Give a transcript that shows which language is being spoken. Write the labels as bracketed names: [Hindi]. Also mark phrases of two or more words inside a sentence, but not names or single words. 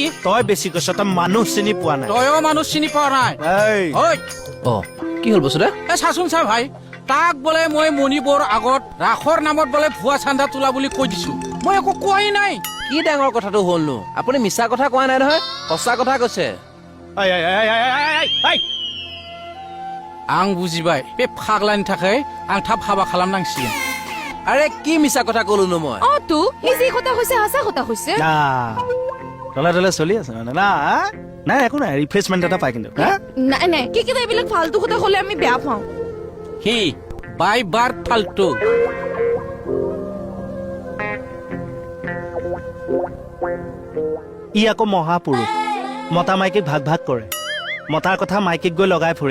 [Assamese] তই বেছি কৈছ তই মানুহ চিনি পোৱা নাই তয়ো মানুহ চিনি পোৱা নাই এই ঐ অ কি হ'ল বস্তু দে এ চাচোন চা ভাই তাক বোলে মই মণিবৰ আগত ৰাসৰ নামত বোলে ভুৱা চান্দা তোলা বুলি কৈ দিছো মই একো কোৱাই নাই কি ডাঙৰ কথাটো হ'লনো আপুনি মিছা কথা কোৱা নাই নহয় সঁচা কথা কৈছে [Bodo] आं बुजिबाय बे फाग्लानि थाखाय आं थाब हाबा खालामनांसिगोन [Assamese] আৰে কি মিছা কথা ক'লোনো মই অ তো ই যি কথা কৈছে সঁচা কথা কৈছে না তলে তলে চলি আছে মানে না নাই একো নাই ৰিফ্ৰেছমেণ্ট এটা পাই কিন্তু হা নাই নাই কি এইবিলাক ফাল্টু কথা ক'লে আমি বেয়া পাওঁ হি বাই বাৰ ফাল্টু ই আকৌ মহাপুৰুষ মতা মাইকীক ভাগ ভাগ কৰে মতাৰ কথা মাইকীক গৈ লগাই ফুৰে